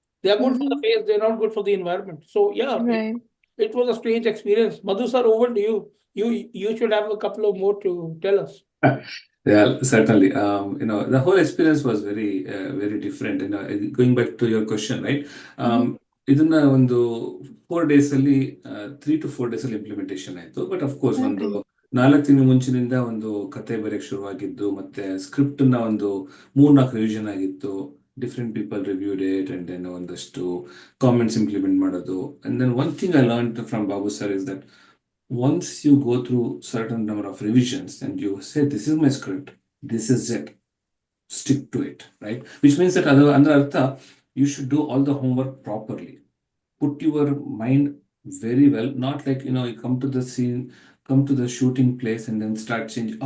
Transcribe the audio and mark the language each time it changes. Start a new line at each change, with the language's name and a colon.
English: They are good for the face, they're not good for the environment. So yeah, Right. it was a strange experience. Madhu sir, over to you. You should have a couple of more to tell us. Yeah, certainly. The whole experience was very different. Going back to your question, right?
Kannada: ಇದನ್ನ ಒಂದು 4 days ಅಲ್ಲಿ
English: 3 to 4 days
Kannada: ಅಲ್ಲಿ implementation ಆಯ್ತು.
English: but of course
Kannada: ಒಂದು 4 ತಿಂಗಳ ಮುಂಚಿನಿಂದ ಒಂದು ಕತೆ ಬರೆಯಕ್ಕೆ ಶುರುವಾಗಿದ್ದು, ಮತ್ತೆ ಸ್ಕ್ರಿಪ್ಟ್ ನ ಒಂದು 3-4 ರಿವಿಷನ್ ಆಗಿತ್ತು.
English: different people reviewed it and then
Kannada: ಒಂದಷ್ಟು ಕಾಮೆಂಟ್ಸ್ ಇಂಪ್ಲಿಮೆಂಟ್ ಮಾಡೋದು.
English: And then one thing I learn from Babu sir is that once you go through certain number of revisions and you say, this is my script, this is it, stick to it, right? Which means that under artha, you should do all the homework properly. Put your mind very well, not like, you come to the scene, come to the shooting place and then start changing.